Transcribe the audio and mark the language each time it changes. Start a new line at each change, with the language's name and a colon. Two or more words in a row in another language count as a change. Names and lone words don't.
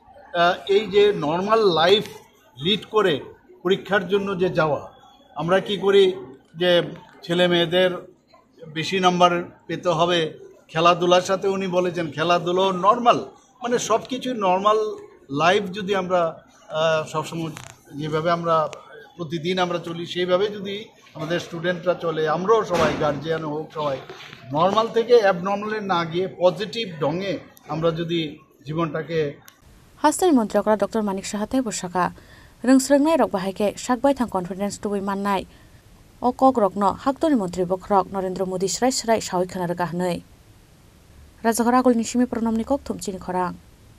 Bangla: এই যে
English: normal life lead
Bangla: করে পরীক্ষার জন্য যে যাওয়া আমরা কি করি যে ছেলে মেয়েদের বেশি নাম্বার পেতে হবে খেলাধুলার সাথে উনি বলেছেন খেলাধুলো নর্মাল মানে সব কিছু
English: normal life
Bangla: যদি আমরা সবসময় যেভাবে আমরা প্রতিদিন আমরা চলি সেইভাবে যদি আমাদের স্টুডেন্টরা চলে আমরাও সবাই গার্জিয়ান হোক সবাই নর্মাল থেকে অ্যাবনর্মালে না গিয়ে পজিটিভ ঢঙে আমরা যদি জীবনটাকে
Kok Borok: হাস্তানি মন্ত্রী okra Dr. Manik Shaha te bosaka rungsrangnai rok bahai sakbai thang confidence tubui mannai o kok rokno haktoni mantri bokrok Narendra Modi srai sawi khana raga hnoi Rajaghar Agolni simi pranamni kok thumchini khorang